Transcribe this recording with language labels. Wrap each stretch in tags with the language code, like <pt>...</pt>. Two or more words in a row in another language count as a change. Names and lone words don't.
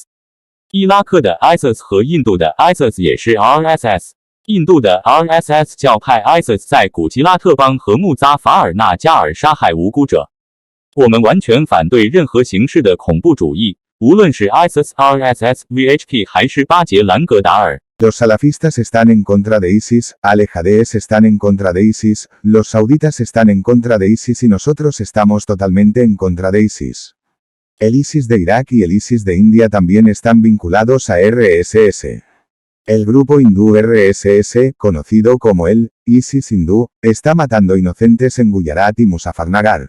<zh>伊拉克的 ISIS 和印度的 ISIS 也是 RSS。印度的 RSS 教派 ISIS 在古吉拉特邦和穆扎法尔纳加尔杀害无辜者。我们完全反对任何形式的恐怖主义，无论是 ISIS、RSS、VHP 还是巴杰兰格达尔。</zh> <es>Los salafistas están en contra de ISIS, Al-Hades están en contra de ISIS, los sauditas están en contra de ISIS y nosotros estamos totalmente en contra de ISIS. El ISIS de Irak y el ISIS de India también están vinculados a RSS. El grupo hindú RSS, conocido como el ISIS hindú, está matando inocentes en Gujarat y Muzaffarnagar.</es>